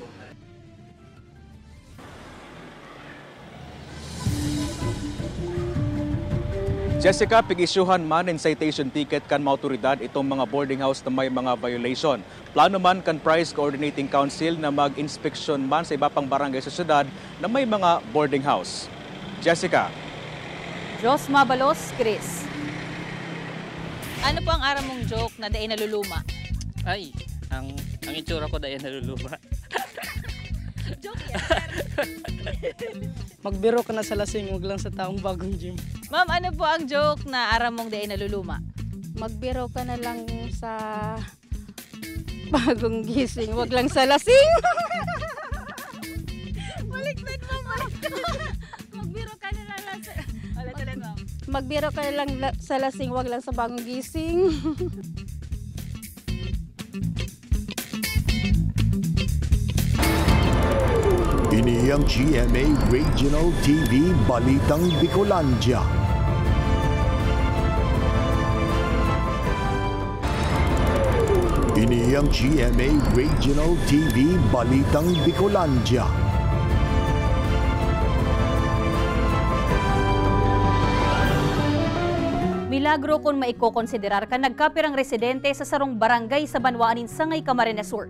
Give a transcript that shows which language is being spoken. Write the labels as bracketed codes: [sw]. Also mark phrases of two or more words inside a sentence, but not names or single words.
[bik] Jessica, pig-isyuhan man in [en] citation ticket [bik] kan mga otoridad itong mga [en] boarding house [bik] na may mga violation. Plano man kan Price Coordinating Council na mag-inspeksyon man sa iba pang barangay sa syudad na may mga [en] boarding house. [bik] Jessica. Jos Mabalos, Chris. Ano po ang aram mong joke na daay naluluma? [tl] Ay, ang itsura ko dahil naluluma. Joke yan. Magbiro ka na sa lasing, wag lang sa taong bagong gym. [bik] Ma'am, ano po ang joke na aram mong daay naluluma? [tl] Magbiro ka na lang sa bagong gising, wag lang sa lasing. Baliktad mo, magbiro ka na lang sa... Ulit, ma'am. Magbiro ka na lang sa lasing, wag lang sa bagong gising. [bik] Ini ang GMA Regional TV Balitang Bicolandia. Ini ang GMA Regional TV Balitang Bicolandia. Milagro kung maiko-konsiderar ka nagkapirang residente sa sarong barangay sa Banwaanin Sangay Camarines Sur.